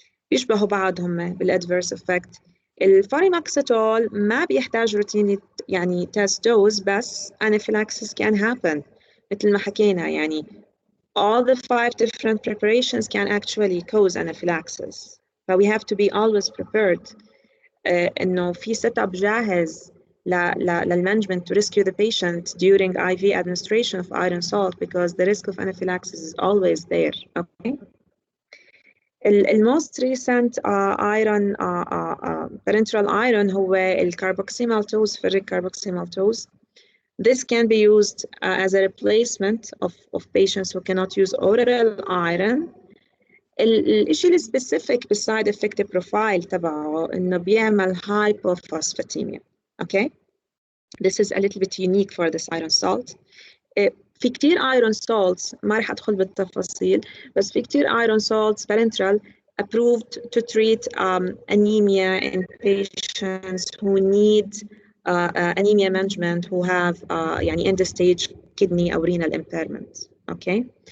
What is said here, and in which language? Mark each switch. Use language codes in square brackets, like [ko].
[ar] بيشبهوا بعضهم بالadverse effect. الفاريماكسيتول ما بيحتاج روتين يعني test dose، بس [en] anaphylaxis can happen [ar] مثل ما حكينا يعني [en] all the 5 different preparations can actually cause anaphylaxis. But we have to be always prepared إنه في setup جاهز للmanagement to rescue the patient during IV administration of iron salt because the risk of anaphylaxis is always there. Okay. The most recent iron parenteral iron هو الكاربوكسيمالتوز ferric carboxymaltose. This can be used as a replacement of patients who cannot use oral iron. [ar] الشيء السبيسيفيك بالسايد افكت بروفايل تبعه انه بيعمل hypophosphatemia. [en] Okay, this is a little bit unique for this iron salt. في كتير iron salts [ar] ما رح ادخل بالتفاصيل بس في كتير [en] iron salts parenteral approved to treat anemia in patients who need anemia management who have يعني end stage kidney or renal impairment. Okay.